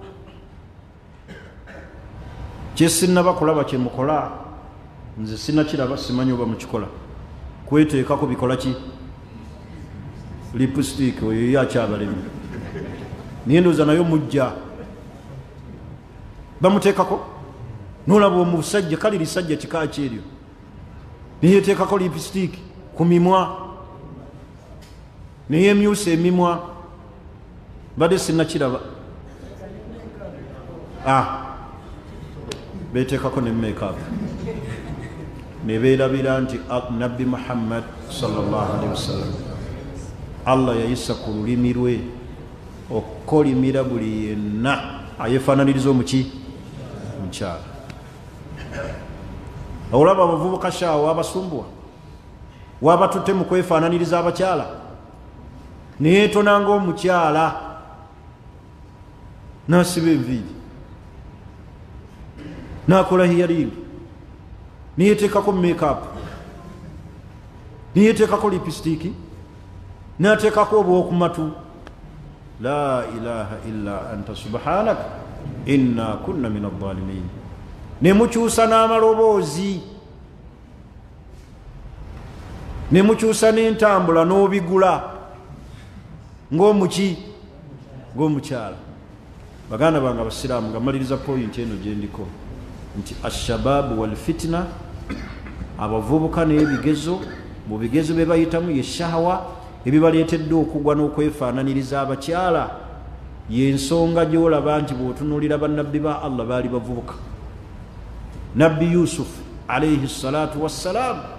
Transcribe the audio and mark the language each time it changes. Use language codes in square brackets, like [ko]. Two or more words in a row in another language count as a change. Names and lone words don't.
[lg] kyesinaba kulaba kyemukola nze sinakiraba simanyi oba mukikola kweteekako bikola ki lipstick oyo yakyabalemi naye ndowooza nayo mujja bamuteekako nolaba omusajja kale lisajja kika kyeryo neyeteekako lipstick ku mimwa neyemyusa emimwa badde sinakiraba beteekako ne makeup nebeerabira nti nabbi Muhammad [ar] صلى الله عليه وسلم [lg] Allah yayisa ku lulimi lwe okukolimira buli yenna ayefaananiriza omukyala olaba abavubuka shaawa abasumbuwa wabatutte mu kwefaananiriza abakyala neyeetona ng'omukyala n'asiba enviiri n'akola hiyaringi neyeteekako makeup neyeteekako lipstick n'ateekako obwokumatu [ar] لا إله إلا أنت سبحانك إنا كنا من الظالمين [lg] nemukyusa n'amaloboozi nemukyusa n'entambula n'obigula ng'omukyala baganda bange abasiraamu nga maliriza point eno gyendiko nti [ar] الشباب والفتنة [lg] abavubuka n'ebigezo mu bigezo bye bayitamu ye shahawa ebibaleetedde okugwa n'okwefaananiriza abakyala y'ensonga gy'olaba nti bw'otunuulira bannabbi ba Allah baali bavubuka nabbi Yusuf [ar] عليه الصلاة والسلام